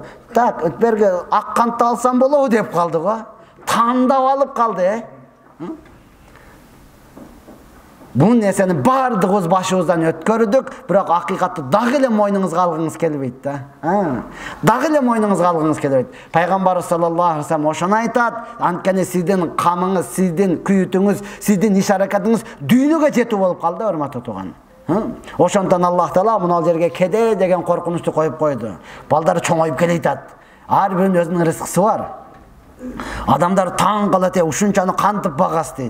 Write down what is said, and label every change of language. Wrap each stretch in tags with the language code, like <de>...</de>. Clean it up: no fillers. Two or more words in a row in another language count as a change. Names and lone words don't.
<ky>Так, өтберге ак кантты алсам болобу деп калды го. Тандап алып калды. Бул нерсени бардыгыбыз башыбыздан өткөрдүк, бирок акыйкатты дагы эле мойнуңузга алгыңыз келбейт да. Дагы эле мойнуңузга алгыңыз келбейт. Пайгамбарыбыз</ky> <ar>صلى الله عليه وسلم</ar> <ky>ошону айтат, анткени сиздин камыңыз, сиздин күйүтүңүз, сиздин иш-аракатыңыз дүйнөгө жетүү болуп калды, урматтуу тууган. Ошондон Аллах Таала мына жерге кедей деген коркунучту коюп койду. Балдар чоңоюп келейтат. Ар биринин өзүнүн рызкысы бар. Адамдар таң калат, ушунчаны кантип багас дейт.</ky>